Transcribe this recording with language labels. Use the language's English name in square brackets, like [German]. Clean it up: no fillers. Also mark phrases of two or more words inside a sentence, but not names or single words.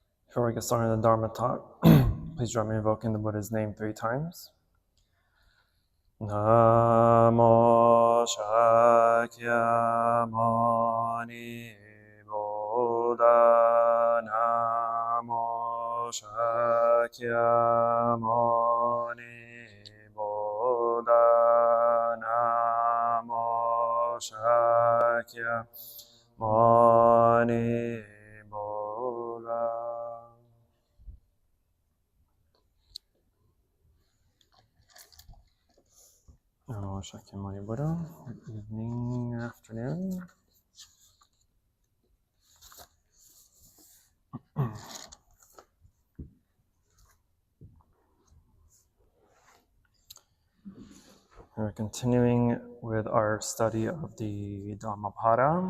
[English] Before we get started in the Dharma talk, please join me in invoking the Buddha's name 3 times. [Sanskrit] Namo Shakyamuni Buddha. Namo Shakyamuni Buddha. Namo Shakyamuni Buddha. Namo Shakyamuni Buddha. [English] Good evening, afternoon. We're continuing with our study of the Dhammapada.